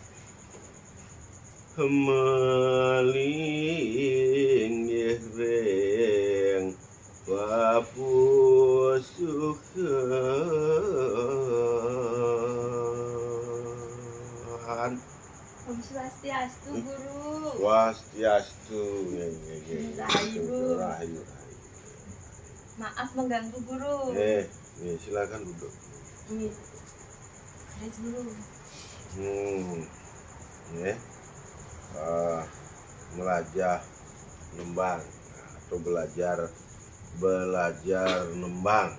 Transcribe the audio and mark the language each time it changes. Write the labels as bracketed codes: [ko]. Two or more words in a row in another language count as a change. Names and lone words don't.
[ban] maling reng papusuhan. Om Swastiastu, Guru. Swastiastu. Rahayu. [id] Maaf mengganggu, Guru. Nih, silakan duduk. Nih, Guru. Nih, belajar nembang atau belajar nembang.